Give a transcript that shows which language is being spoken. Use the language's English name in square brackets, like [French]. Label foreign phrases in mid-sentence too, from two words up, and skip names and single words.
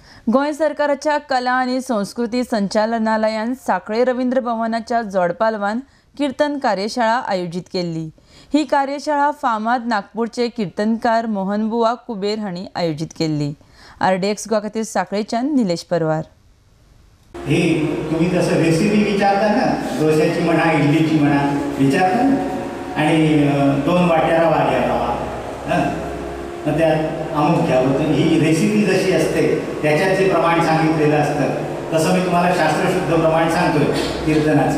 [Konkani] गोंय सरकाराच्या कला आणि संस्कृती संचालनालयान सांखळे रवींद्र भवनाच्या जोडपालवान कीर्तन कार्यशाळा आयोजित केली। ही कार्यशाळा फामाद नागपूरचे कीर्तनकार मोहनबुवा कुबेर हांणी आयोजित केली। RDX गोवा खातीर सांखळेच्यान निलेश परवार। [Marathi] हे तुम्ही जसं रेसिपी विचारता ना, डोश्याची म्हणा इडलीची म्हणा विचारता ना, आणि 2 वाट्या रवा घ्या रवा, मग त्यात अमुक घ्यावं, तर ही रेसिपी जशी असते त्याच्यात जे प्रमाण सांगितलेलं असतं तसं मी तुम्हाला शास्त्रशुद्ध प्रमाण सांगतोय कीर्तनाचं।